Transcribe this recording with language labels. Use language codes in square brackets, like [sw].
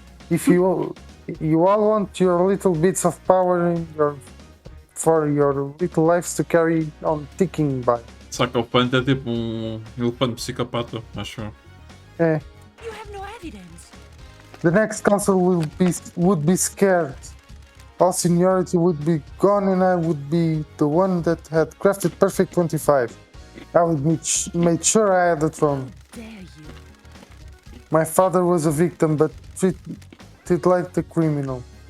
[en] If you all want your little bits of power for your little lives to carry on ticking by. [pt] Sacofante é tipo elefante psicopata, acho eu. Eh, [en] You have no evidence. the next council would be scared. All seniority would be gone and I would be the one that had crafted Perfect 25. I would make sure I had the throne. Dare you? My father was a victim but treated like the criminal.